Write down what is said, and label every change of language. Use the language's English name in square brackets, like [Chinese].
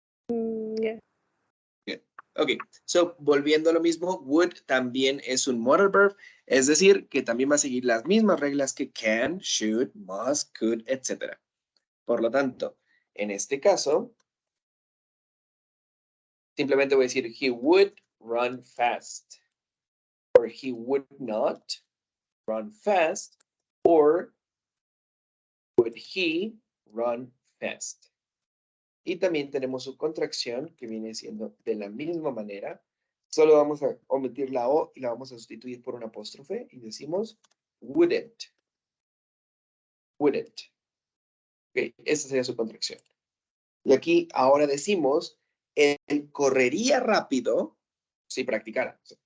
[English] Yeah. [Spanish] Bien. Ok, so volviendo a lo mismo, would también es un modal verb, es decir, que también va a seguir las mismas reglas que can, should, must, could, etc. Por lo tanto, en este caso, simplemente voy a decir [English] he would run fast, or he would not run fast, or would he run fast. [Spanish] Y también tenemos su contracción que viene siendo de la misma manera. Solo vamos a omitir la O y la vamos a sustituir por un apóstrofe y decimos wouldn't. Wouldn't. Ok, esta sería su contracción. Y aquí ahora decimos, él correría rápido si practicara.